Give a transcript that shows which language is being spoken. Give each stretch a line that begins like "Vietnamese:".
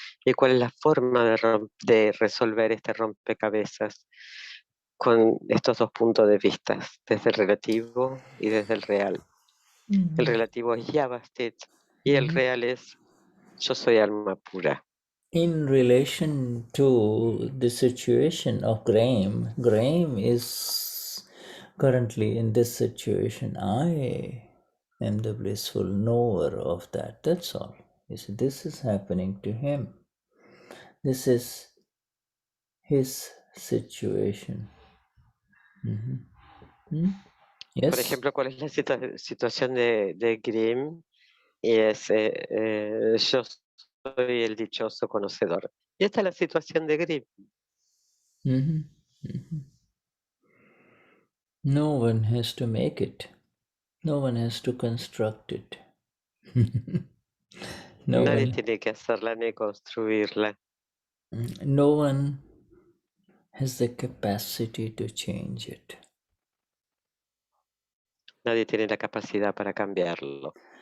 Spanish: ¿Y cuál es la forma de resolver este rompecabezas? Con estos dos puntos de vista, desde el relativo y desde el real. El relativo es Vyavasthit y el real es yo soy alma pura.
English: In relation to the situation of Graham is currently in this situation. I am the blissful knower of that. That's all. You see, this is happening to him. This is his situation. Yes.
Spanish: Por ejemplo, ¿cuál es la situación de Grimm? Y es yo soy el dichoso conocedor. Y esta es la situación de Grimm.
English: No one has to make it. No one has to construct it.
Spanish: Nadie tiene que hacerla ni construirla.
English: No one has the capacity to change it.
Spanish: Nadie tiene la capacidad para cambiarlo.